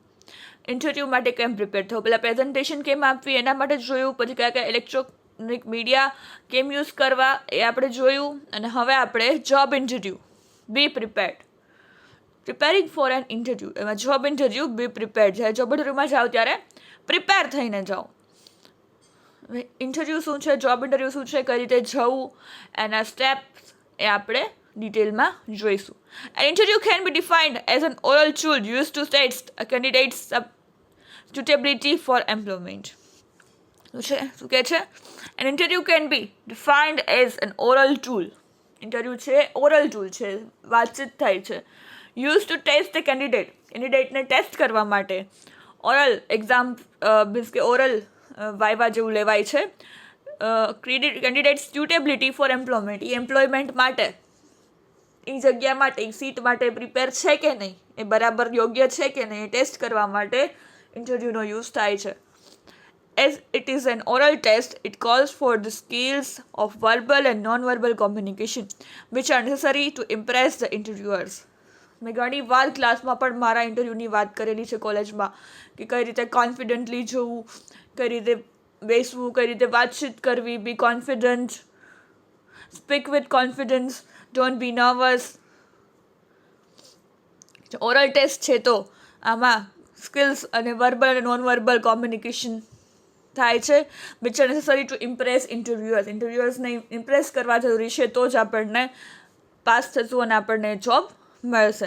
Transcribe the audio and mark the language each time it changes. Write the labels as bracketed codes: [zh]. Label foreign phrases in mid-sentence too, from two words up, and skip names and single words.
[gu] ઇન્ટરવ્યૂ માટે કેમ પ્રિપેર થવું, પહેલાં પ્રેઝન્ટેશન કેમ આપવી એના માટે જોયું, પછી કયા [en] electronic media [gu] કેમ યુઝ કરવા એ આપણે જોયું, અને હવે આપણે [en] job interview, be prepared. preparing for an interview, એમાં job interview, be prepared. [gu] જ્યારે [en] job interview [gu] જાઓ ત્યારે પ્રિપેર થઈને જાઓ. ઇન્ટરવ્યૂ શું છે, [en] job interview [gu] શું છે, કઈ રીતે જવું, એના સ્ટેપ્સ એ આપણે ડિટેલમાં જોઈશું. [en] An interview can be defined as an oral tool used to test a candidate's suitability for employment. [gu] શું કહે છે? [en] An interview can be defined as an oral tool. [gu] ઇન્ટરવ્યૂ છે [en] oral tool [gu] છે, વાતચીત થાય છે. [en] used to test the [gu] કેન્ડિડેટને ટેસ્ટ કરવા માટે. [en] oral exam means [gu] કે [en] oral viva [gu] જેવું લેવાય છે. [en] candidate suitability for employment, [gu] એ એમ્પ્લોયમેન્ટ માટે, એ જગ્યા માટે, એ સીટ માટે પ્રિપેર છે કે નહીં, એ બરાબર યોગ્ય છે કે નહીં, એ ટેસ્ટ કરવા માટે ઇન્ટરવ્યૂનો યુઝ થાય છે. [en] As it is an oral test, it calls for the skills of verbal and non-verbal communication, which are necessary to impress the interviewers. [gu] મેં ઘણી વાર ક્લાસમાં પણ મારા ઇન્ટરવ્યૂની વાત કરેલી છે કોલેજમાં, કે કઈ રીતે કોન્ફિડન્ટલી જવું, કઈ રીતે બેસવું, કઈ રીતે વાતચીત કરવી, [en] be confident, speak with confidence, don't be nervous. oral test [gu] છે તો આમાં સ્કિલ્સ અને વર્બલ અને [en] non verbal communication [gu] થાય છે, [en] which are necessary to impress interviewers [gu] ઇમ્પ્રેસ કરવા જરૂરી છે, તો જ આપણને પાસ થશું અને આપણને જોબ મળશે.